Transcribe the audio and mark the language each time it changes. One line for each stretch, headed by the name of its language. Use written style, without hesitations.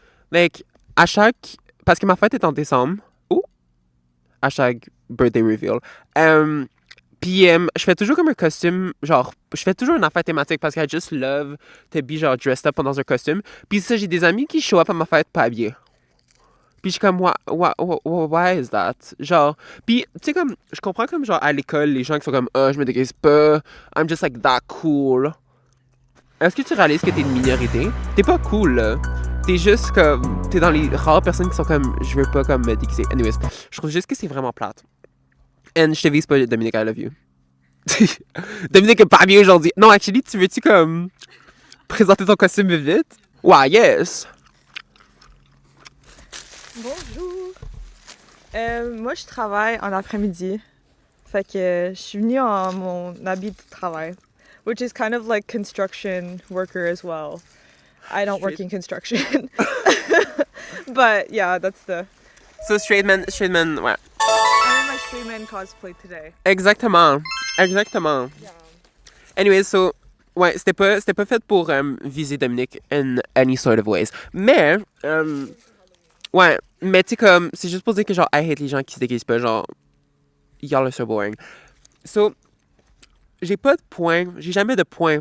French: Like, parce que ma fête est en décembre. Oh!
English: Hashtag birthday reveal.
French: Puis, je fais toujours comme un costume, genre, je fais toujours une affaire thématique parce que
English: I just love to be,
French: genre,
English: dressed up
French: dans un costume. Puis ça, j'ai des amis qui
English: show up
French: à ma fête pas habillés. Puis je suis comme,
English: why is that?
French: Genre, puis tu sais, comme, je comprends comme, genre, à l'école, les gens qui sont comme, je me déguise pas,
English: I'm just like that cool.
French: Est-ce que tu réalises que t'es une minorité? T'es pas cool, là. T'es juste comme, t'es dans les rares personnes qui sont comme, je veux pas comme me déguiser. Anyways, je trouve juste que c'est vraiment plate. And je te vise pas, Dominique,
English: I love you.
French: Dominique est pas bien aujourd'hui. Non, actually, tu veux-tu comme présenter ton costume vite? Ouais, yes! Bonjour! Moi, je travaille en après-midi. Fait que je suis venue en mon habit de travail.
English: Which is kind of like construction worker as well. I don't work in construction. But yeah, that's the... So, straight man, ouais. I'm in my straight man cosplay today.
French: Exactement.
English: Yeah.
French: Anyway, so, ouais, c'était pas fait pour viser Dominique
English: in any sort of ways.
French: Mais, ouais, mais tu sais, comme, c'est juste pour dire que, genre,
English: I hate
French: les gens qui se déguisent pas, genre,
English: y'all are so boring.
French: So, j'ai pas de point, j'ai jamais de point.